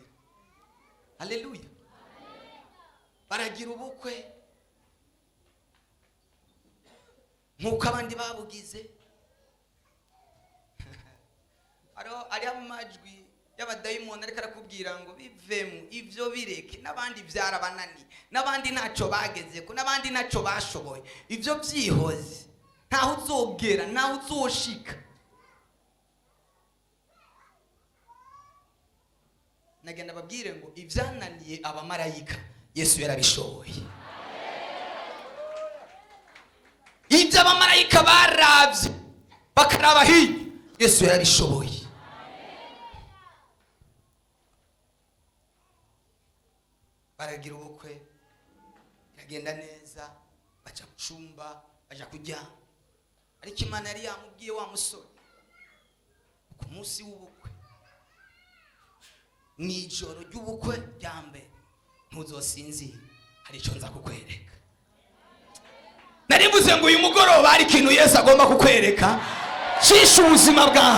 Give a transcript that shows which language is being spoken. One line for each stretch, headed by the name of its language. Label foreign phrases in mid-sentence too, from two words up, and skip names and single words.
Rundi: Haleluya. Baragira ubukwe nkuko abandi babugize. Ari amajwi y'abadayimoni ariko arakubwira ngo bivemo ivyo bireke, n'abandi byarabanani, n'abandi ntacyo bageze ko, n'abandi ntacyo bashoboye. Ivyo byihoze ntaho uzogera, ntaho uzoshika. Nagenda babwire ngo ivyananiye abamarayika Yesu yarabishoboye. Ibyo abamarayika baravye bakaraba hirya, Yesu yarabishoboye. Baragira ubukwe, iragenda neza, baca kucumba, baja kuryama. Ariko Imana yari yamubwiye wa musore ku munsi w'ubukwe, mw'ijoro ry'ubukwe rya mbere ntuzosinzira, hari icyo nza kukwereka. Narivuze ngo uyu mugoroba hari ikintu Yesu agomba kukwereka cisha ubuzima bwawe.